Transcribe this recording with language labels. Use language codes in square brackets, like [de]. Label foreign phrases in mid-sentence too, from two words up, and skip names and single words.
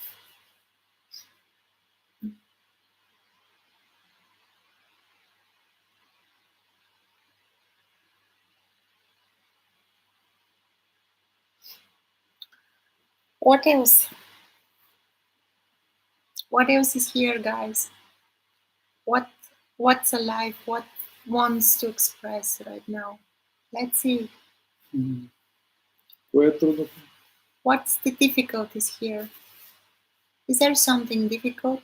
[en] What else? What else is here, guys? What what's alive? What wants to express right now? Let's see. [bg] Кое е трудното? [en] What's the difficulties here? Is there something difficult?